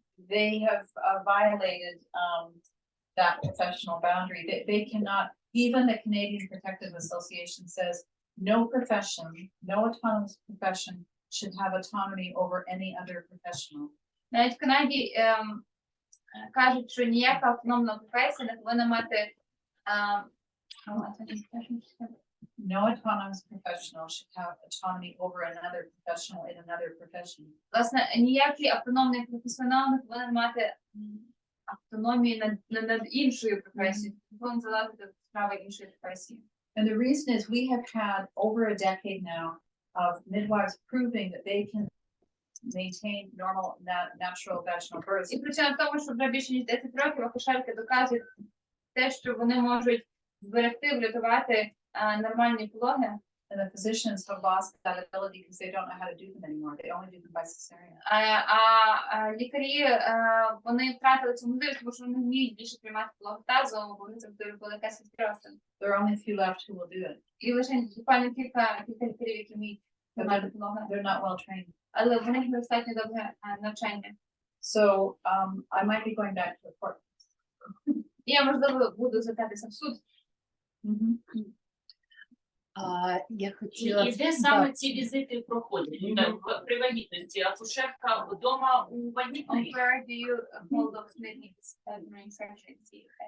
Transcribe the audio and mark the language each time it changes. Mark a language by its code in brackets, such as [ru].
[en] They have violated that professional boundary. They cannot, even the Canadian Protective Association says, no profession, no autonomous profession should have autonomy over any other professional. [uk] Навіть в Канаді кажуть, що ніяка автономна професія не повинна мати [en] No autonomous professional should have autonomy over another professional in another profession. [uk] Власне, ніякий автономний професіонал не повинен мати автономії над іншою професією. Повинен залазити в справи іншої професії. [en] And the reason is we have had over a decade now of midwives proving that they can maintain normal natural vaginal births. [uk] І причина в тому, що вже більше ніж 10 років акушерки доказують те, що вони можуть зберегти, врятувати нормальні пологи. [en] And the physicians have lost that ability because they don't know how to do them anymore. They only do them by cesarean. [uk] Лікарі, вони втратили цю можливість, тому що вони не вміють більше приймати пологи тазовому, бо вони завжди робили кесарський розтин. [en] There are only a few left who will do it. [uk] І лише буквально кілька лікарів, які вміють приймати пологи. [en] They're not well trained. [uk] Але в них недостатньо довге навчання. [en] So I might be going back to the court. [uk] І я, можливо, буду звертатися в суд. Я хотіла... І де саме ці візити проходять? При вагітності акушерка вдома у вагітної? [en] Where do you hold those meetings during pregnancy?